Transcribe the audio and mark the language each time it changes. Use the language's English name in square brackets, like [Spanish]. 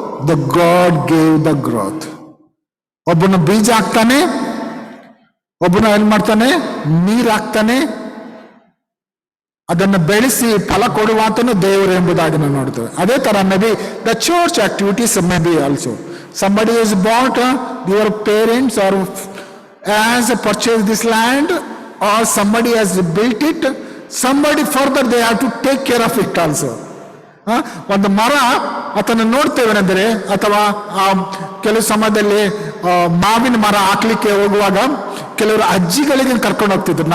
[English] The God gave the growth. [Kannada] ಒಬ್ಬನು ಬೀಜ ಹಾಕ್ತಾನೆ, ಒಬ್ಬನು ಏನ್ ಮಾಡ್ತಾನೆ, ನೀರ್ ಹಾಕ್ತಾನೆ, ಅದನ್ನು ಬೆಳೆಸಿ ಫಲ ಕೊಡುವಾತನು ದೇವರು ಎಂಬುದಾಗಿ ನಾವು ನೋಡ್ತೇವೆ. ಅದೇ ತರ [English] Maybe the church activities maybe also somebody is bought, your parents or has purchased this land, or somebody has built it, somebody further they have to take care of it also. [Kannada] ಒಂದು ಮರ ಅದನ್ನು ನೋಡ್ತೇವೆನೆಂದರೆ, ಅಥವಾ ಕೆಲವು ಸಮಯದಲ್ಲಿ ಮಾವಿನ ಮರ ಹಾಕ್ಲಿಕ್ಕೆ ಹೋಗುವಾಗ ಕೆಲವರು ಅಜ್ಜಿಗಳಿಗೆ ಕರ್ಕೊಂಡು ಹೋಗ್ತಿದ್ರು.